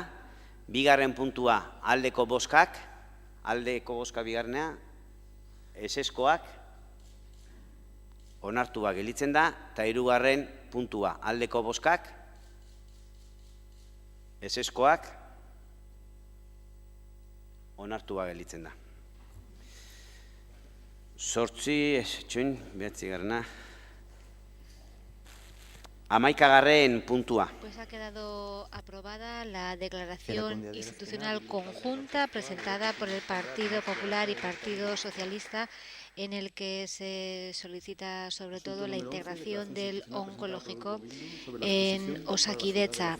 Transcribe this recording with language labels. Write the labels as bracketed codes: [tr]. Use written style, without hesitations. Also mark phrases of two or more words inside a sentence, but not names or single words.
[eu] Bigarren puntua aldeko bozkak bigarrenea, ezezkoak onartua gelitzen da, eta hirugarren puntua aldeko bozkak, ezezkoak onartua gelitzen da. 11. puntua. [es] Pues ha quedado aprobada la declaración institucional conjunta presentada por el Partido Popular y Partido Socialista, en el que se solicita sobre todo la integración del oncológico en Osakidetza.